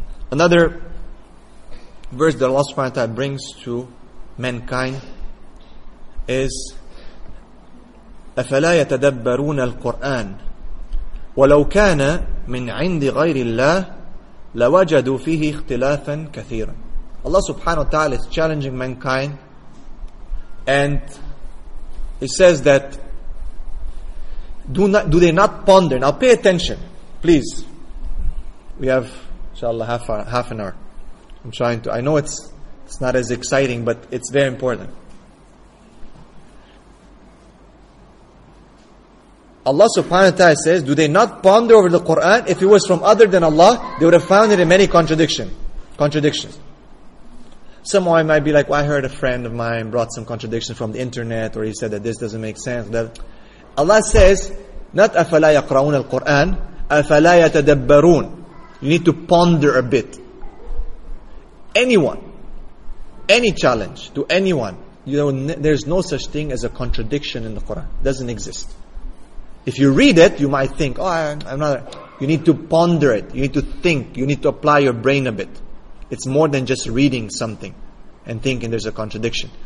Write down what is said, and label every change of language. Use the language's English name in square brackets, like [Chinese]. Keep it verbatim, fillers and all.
[English] Another verse that Allah subhanahu wa ta'ala brings to mankind is [Arabic] أَفَلَا يَتَدَبَّرُونَ الْقُرْآنَ وَلَوْ كَانَ مِنْ عِنْدِ غَيْرِ اللَّهِ لَوَجَدُوا فِيهِ اخْتِلَافًا كَثِيرًا. [English] Allah subhanahu wa ta'ala is challenging mankind, and He says that do not, do they not ponder. Now pay attention, please. We have inshallah half, hour, half an hour. I'm trying to, I know it's it's not as exciting, but it's very important. Allah subhanahu wa ta'ala says, do they not ponder over the Quran? If it was from other than Allah, they would have found it in many contradiction, contradictions. Someone might be like, well, I heard a friend of mine brought some contradiction from the internet, or he said that this doesn't make sense. That Allah says, not [Arabic] أَفَلَا يَقْرَؤُونَ الْقُرْآنَ أَفَلَا يَتَدَبَّرُونَ. [English] You need to ponder a bit. Anyone, any challenge to anyone, you know, there's no such thing as a contradiction in the Quran. It doesn't exist. If you read it, you might think, oh, I'm, I'm not. You need to ponder it. You need to think. You need to apply your brain a bit. It's more than just reading something and thinking there's a contradiction.